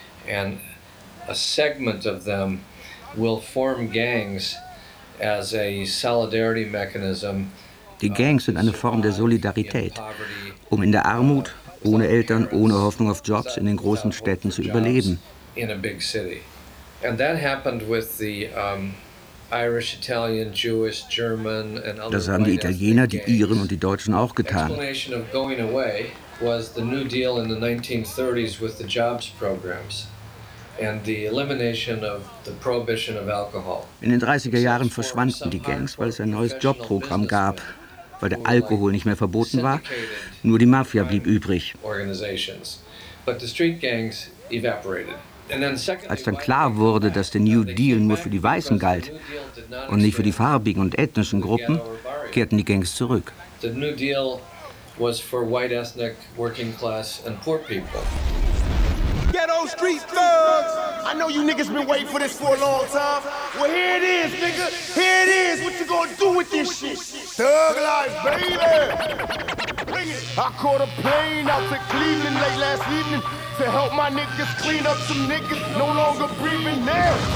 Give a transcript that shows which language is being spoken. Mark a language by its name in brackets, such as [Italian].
[English] And a segment of them will form gangs as a solidarity mechanism. [German] Die Gangs sind eine Form der Solidarität, um in der Armut, ohne Eltern, ohne Hoffnung auf Jobs in den großen Städten zu überleben. [English] in a big city. And that happened with the Irish, Italian, Jewish, German and other. [German] Das haben die Italiener, die Iren und die Deutschen auch getan. [English] The explanation of going away was the New Deal in the 1930s with the jobs programs. And the elimination of the prohibition of alcohol. [German] In den 30er Jahren verschwanden die Gangs, weil es ein neues Jobprogramm gab, weil der Alkohol nicht mehr verboten war. Nur die Mafia blieb übrig. Als dann klar wurde, dass der New Deal nur für die Weißen galt und nicht für die farbigen und ethnischen Gruppen, kehrten die Gangs zurück. [English] The New Deal was for white ethnic working class and poor people. Ghetto street thugs! I know you niggas been waiting for this for a long time. Well, here it is, nigga. Here it is. What you gonna do with this shit? Thug life, baby. Bring it. I caught a plane out to Cleveland late last evening to help my niggas clean up some niggas no longer breathing now.